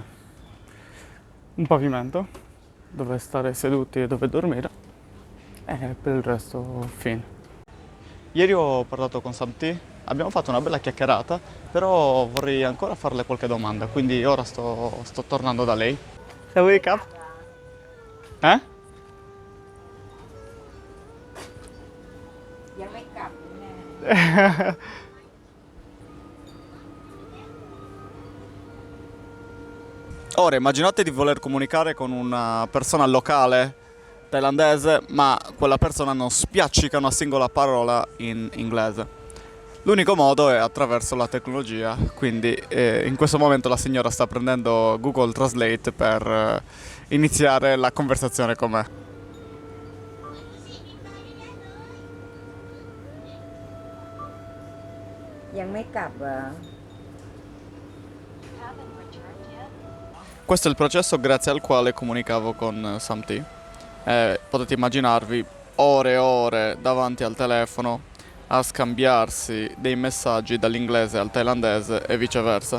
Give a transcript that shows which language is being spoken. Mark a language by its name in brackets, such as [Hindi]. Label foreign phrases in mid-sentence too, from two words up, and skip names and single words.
[Italian] Un pavimento dove stare seduti e dove dormire e per il resto fine. Ieri ho parlato con Samti, abbiamo fatto una bella chiacchierata, però vorrei ancora farle qualche domanda, quindi ora sto tornando da lei. [English] Shall we wake up? Eh? [Thai] ยังไม่กลับแน่ [Italian] Ora immaginate di voler comunicare con una persona locale thailandese, ma quella persona non spiaccica una singola parola in inglese. L'unico modo è attraverso la tecnologia, quindi in questo momento la signora sta prendendo Google Translate per iniziare la conversazione con me. [Thai] ยังไม่กลับเหรอ [Italian] Questo è il processo grazie al quale comunicavo con Samti. Potete immaginarvi ore e ore davanti al telefono a scambiarsi dei messaggi dall'inglese al thailandese e viceversa.